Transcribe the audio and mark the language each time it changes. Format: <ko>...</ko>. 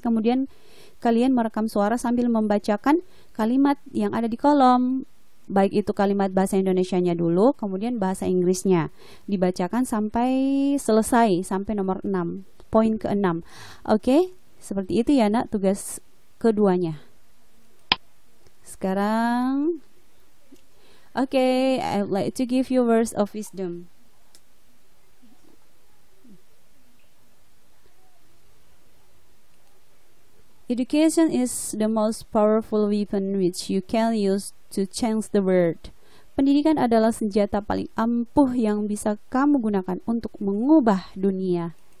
<id>Kemudian kalian merekam suara sambil membacakan kalimat yang ada di kolom. Baik itu kalimat bahasa Indonesianya dulu, kemudian bahasa Inggrisnya. Dibacakan sampai selesai, sampai nomor 6, poin ke-6. Oke? Seperti itu ya nak, tugas keduanya.</id> <en>Sekarang I would like to give you words of wisdom. Education is the most powerful weapon which you can use to change the world.</en> <id>Pendidikan adalah senjata paling ampuh yang bisa kamu gunakan untuk mengubah dunia.</id>